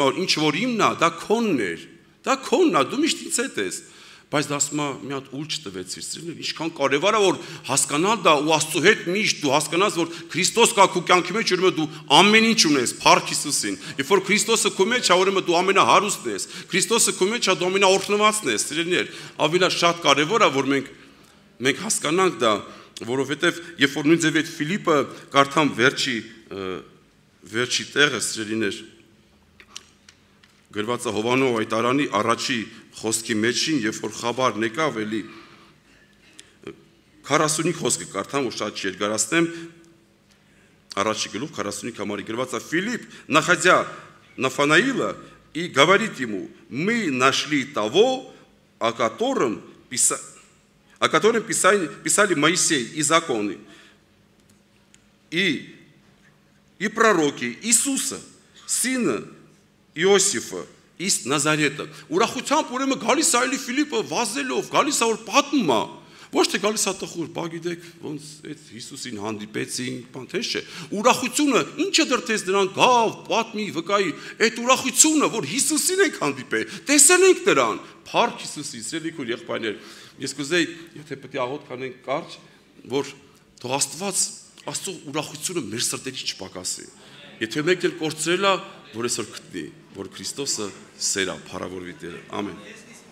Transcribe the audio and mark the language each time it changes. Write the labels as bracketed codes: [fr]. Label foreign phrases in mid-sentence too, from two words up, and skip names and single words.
[hy] որ ինչ որ իմն է, դա քոնն էր։ Դա քոնն է, դու միշտ ինձ հետ ես։ Բայց դա ասում է, մի հատ ուլ չտվեցիր, սիրելիներ, ինչքան կարևոր է, որ հասկանալ դա ու Աստծո հետ միշտ դու հասկանաս, որ Քրիստոս կա քո կյանքի մեջ, ուրեմն դու ամեն ինչ ունես, փառք Հիսուսին։ Երբ որ Քրիստոսը քո մեջ է, ուրեմն դու ամենահարուստն ես։ Քրիստոսը քո մեջ է, դու ամենաօրհնվածն ես, սիրելիներ։ Ավելի շատ կարևոր է, որ մենք հասկանանք դա, որովհետև երբ որ նույն ձև այդ Ֆիլիպը կարդամ վերջի տեղը, սիրելիներ, գրված է Հովանով Այտարանի առաջի խոսքի մեջին, երբ որ խաբար եկավ, էլի 45 խոսքը կարդամ, որ շատ չերկարացնեմ, առաջի գլուխ 45 համարի գրված է [ru] Филипп, находя Нафанаила и говорит ему: мы нашли того, о котором писали Моисей и законы, и пророки, Иисуса, сына [hy] Իոսիֆը, իսկ Նազարեթը։ Ուրախությամբ ուրեմն գալիս է այլի Ֆիլիպը վազելով, գալիս է որ պատմում է։ Ոչ թե գալիս է տխուր, բա գիտեք, ոնց այդ Հիսուսին հանդիպեցին, բան թե չէ։ Ուրախությունը ինչը դրտես դրան գավ, պատմի, վկայի, այդ ուրախությունը, որ Հիսուսին ենք հանդիպել, տեսել ենք դրան։ Փառք Հիսուսի, սիրելի քույր եղբայրներ։ Ես կուզեի, եթե պետք է աղոթ կանենք կարճ, որ թող Աստծո ուրախությունը մեր սրտերից չպակասի։ Եթե մեկն էլ կորցրել է, որ այսօր գտնի, որ Քրիստոսը սեր է, փառավորվի Տերը։ Ամեն։